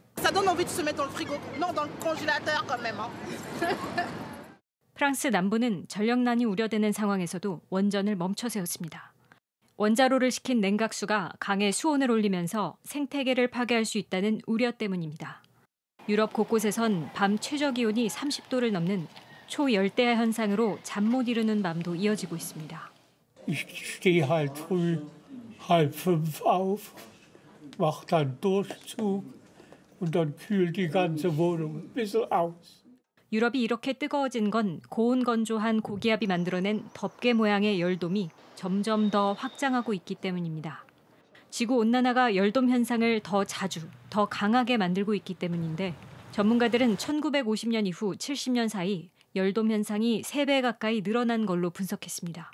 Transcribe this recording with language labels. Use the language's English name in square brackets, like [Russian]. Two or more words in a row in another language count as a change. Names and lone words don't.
[Korean] 프랑스 남부는 전력난이 우려되는 상황에서도 원전을 멈춰 세웠습니다. 원자로를 식힌 냉각수가 강에 수온을 올리면서 생태계를 파괴할 수 있다는 우려 때문입니다. 유럽 곳곳에선 밤 최저 기온이 30도를 넘는 초열대야 현상으로 잠 못 이루는 밤도 이어지고 있습니다. [German] Ich stehe halt früh 4:30 auf, mache dann Durchzug und dann kühlt die ganze Wohnung ein bisschen aus. [Korean] 유럽이 이렇게 뜨거워진 건 고온 건조한 고기압이 만들어낸 덮개 모양의 열돔이 점점 더 확장하고 있기 때문입니다. 지구 온난화가 열돔 현상을 더 자주, 더 강하게 만들고 있기 때문인데 전문가들은 1950년 이후 70년 사이 열돔 현상이 3배 가까이 늘어난 걸로 분석했습니다.